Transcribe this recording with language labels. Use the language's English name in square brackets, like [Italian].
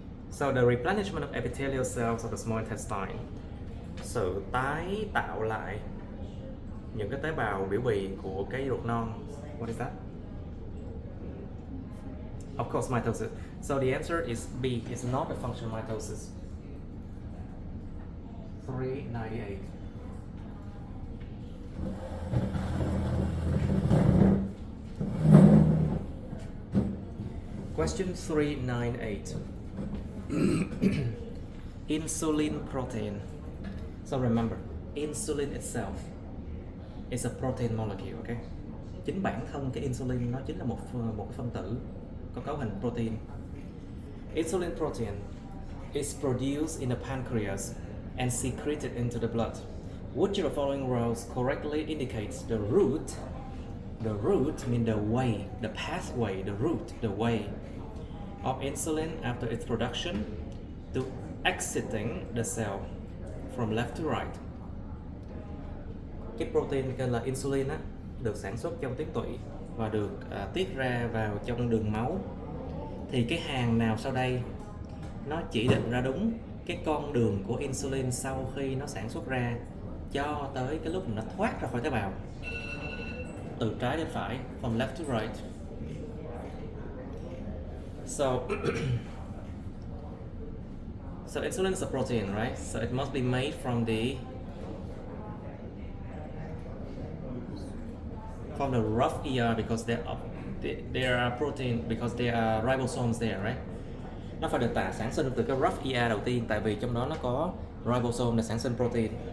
[English] So the replenishment of epithelial cells of the small intestine. [Vietnamese] Sự tái tạo lại những cái tế bào biểu bì của cái ruột non. [English] What is that? Of course, mitosis. So the answer is B. It's not a function of mitosis. 398. Question 398. insulin protein. So remember, insulin itself is a protein molecule, okay? [Vietnamese] Chính bản thân cái insulin nó chính là một cái phân tử có cấu hình protein. [English] Insulin protein is produced in the pancreas and secreted into the blood. Which of the following rows correctly indicates the route? The route means the way, the pathway, the route, the way of insulin after its production to exiting the cell from left to right. [Vietnamese] Cái protein tên là insulin á, được sản xuất trong tuyến tụy và được tiết ra vào trong đường máu. Thì cái hàng nào sau đây nó chỉ định ra đúng cái con đường của insulin sau khi nó sản xuất ra cho tới cái lúc mà nó thoát ra khỏi tế bào, từ trái đến phải, [English] from left to right. So so insulin is a protein, right? So it must be made from the rough ER because there are protein because there are ribosomes there, right? [Vietnamese] Nó phải được sản sinh từ cái rough ER đầu tiên, tại vì trong đó nó có ribosome để sản sinh protein.